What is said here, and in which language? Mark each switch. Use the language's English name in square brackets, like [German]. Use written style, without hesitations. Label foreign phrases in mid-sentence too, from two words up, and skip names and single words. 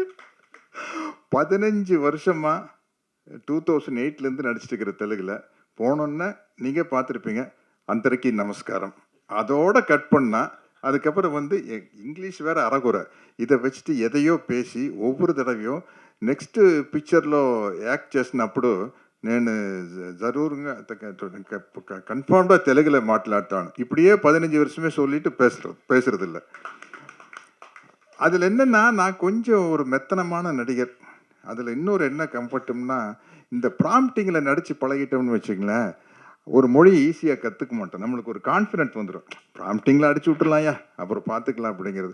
[Tamil] 15 வருஷமாக 2008லேருந்து நடிச்சிட்டு இருக்கிற தெலுங்கில் போனோன்னே நீங்கள் பார்த்துருப்பீங்க [Telugu] అందరికీ నమస్కారం, [Tamil] அதோட கட் பண்ணால் அதுக்கப்புறம் வந்து இங்கிலீஷ் வேறு அறகுறை, இதை வச்சுட்டு எதையோ பேசி ஒவ்வொரு தடவையும் நெக்ஸ்ட்டு [Telugu] పిక్చర్లో యాక్ట్ చేసినప్పుడు నేను జరూరుగా కన్ఫర్మ్గా తెలుగులో మాట్లాడతాను. [Tamil] இப்படியே 15 வருஷமே சொல்லிட்டு பேசுறதில்ல. அதில் என்னென்னா நான் கொஞ்சம் ஒரு மெத்தனமான நடிகர். அதில் இன்னொரு என்ன கம்ஃபர்ட்டும்னா, இந்த ப்ராம்ப்டிங்கில் நடித்து பழகிட்டோம்னு வச்சுங்களேன், ஒரு மொழி ஈஸியாக கற்றுக்க மாட்டோம். நம்மளுக்கு ஒரு கான்ஃபிடென்ட் வந்துடும். ப்ராம்ப்டிங்கில் அடிச்சு விட்டுலாம்யா அப்புறம் பார்த்துக்கலாம் அப்படிங்கிறது.